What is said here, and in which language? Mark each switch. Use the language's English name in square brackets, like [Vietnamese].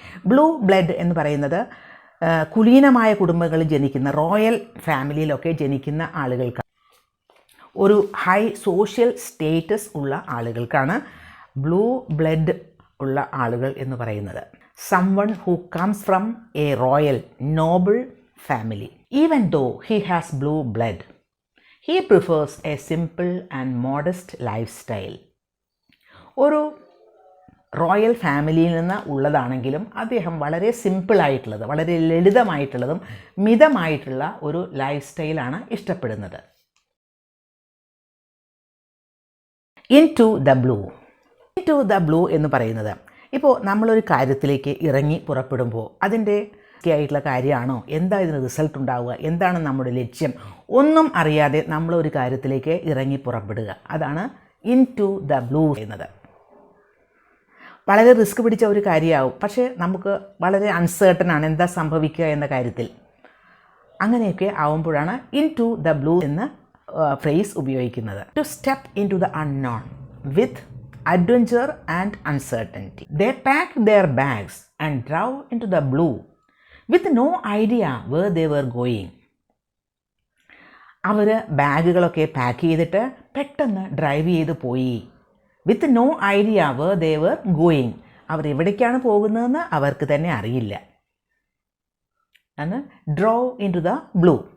[Malayalam] Blue blood എന്ന് പറയുന്നത് കുലീനമായ കുടുംബങ്ങളിൽ ജനിക്കുന്ന, റോയൽ ഫാമിലിയിലൊക്കെ ജനിക്കുന്ന ആളുകൾക്കാണ്, ഒരു ഹൈ സോഷ്യൽ സ്റ്റേറ്റസ് ഉള്ള ആളുകൾക്കാണ് ബ്ലൂ ബ്ലഡ് ഉള്ള ആളുകൾ എന്ന് പറയുന്നത്. [English] someone who comes from a royal noble family. Even though he has blue blood, he prefers a simple and modest lifestyle. [Malayalam] ഒരു റോയൽ ഫാമിലിയിൽ നിന്ന് ഉള്ളതാണെങ്കിലും അദ്ദേഹം വളരെ സിമ്പിളായിട്ടുള്ളത്, വളരെ ലളിതമായിട്ടുള്ളതും മിതമായിട്ടുള്ള ഒരു ലൈഫ് സ്റ്റൈലാണ് ഇഷ്ടപ്പെടുന്നത്. ഇൻടു ദ ബ്ലൂ എന്ന് പറയുന്നത്, ഇപ്പോൾ നമ്മളൊരു കാര്യത്തിലേക്ക് ഇറങ്ങി പുറപ്പെടുമ്പോൾ അതിൻ്റെ ആയിട്ടുള്ള കാര്യമാണോ, എന്താ ഇതിന് റിസൾട്ട് ഉണ്ടാവുക, എന്താണ് നമ്മുടെ ലക്ഷ്യം, ഒന്നും അറിയാതെ നമ്മളൊരു കാര്യത്തിലേക്ക് ഇറങ്ങി പുറപ്പെടുക, അതാണ് ഇൻടു ദ ബ്ലൂ എന്നത്. വളരെ റിസ്ക് പിടിച്ച ഒരു കാര്യമാവും, പക്ഷേ നമുക്ക് വളരെ അൺസേർട്ടൺ ആണ് എന്താ സംഭവിക്കുക എന്ന കാര്യത്തിൽ. അങ്ങനെയൊക്കെ ആവുമ്പോഴാണ് ഇൻടു ദ ബ്ലൂ എന്ന ഫ്രേസ് ഉപയോഗിക്കുന്നത്. [English] To step into the unknown with adventure and uncertainty. They packed their bags and drove into the blue with no idea where they were going. [Malayalam] Our ബാഗുകളൊക്കെ pack ചെയ്തിട്ട് പെട്ടെന്ന് drive ചെയ്ത് പോയി. [English] With no idea where they were going. [Malayalam] അവർ എവിടേക്കാണ് പോകുന്നതെന്ന് അവർക്ക് തന്നെ അറിയില്ല. [English] ആണ് drove into the blue.